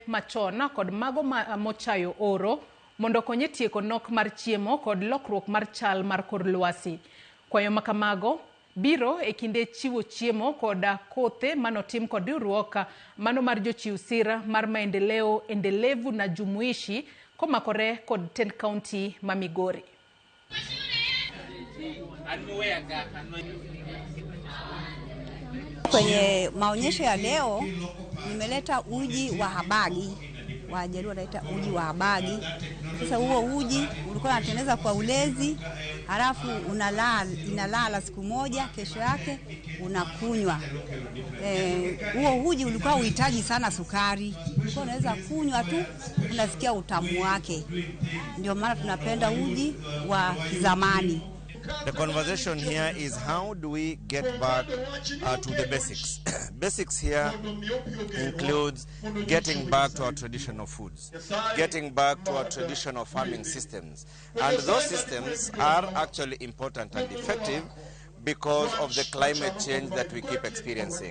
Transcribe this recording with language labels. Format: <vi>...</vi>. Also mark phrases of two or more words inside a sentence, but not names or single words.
<luo>machon kod mago mochayo oro mondo konye tieko nok mar chiemo kod lokruok mar chal mar kor lwasi. Kwayo makamago biro e kinde chiwo chiemo kod kothe manotim kod riwruok mano mar jochiw sira mar</luo> <sw>maendeleo endelevu na jumuishi</sw> <luo>komakore kod 10 county ma Migori.</luo> <sw>Kwenye maonyesho ya leo nimeleta uji wa habagi. Wajaluo wanaita uji wa habagi. Sasa huo uji ulikuwa unatengeneza kwa ulezi, halafu inalala siku moja, kesho yake unakunywa. Huo uji ulikuwa uhitaji sana sukari. Ulikuwa unaweza kunywa tu unasikia utamu wake. Ndio maana tunapenda uji wa zamani.</sw> <en>The conversation here is how do we get back to the basics. Basics here includes getting back to our traditional foods, getting back to our traditional farming systems. And those systems are actually important and effective because of the climate change that we keep experiencing.</en>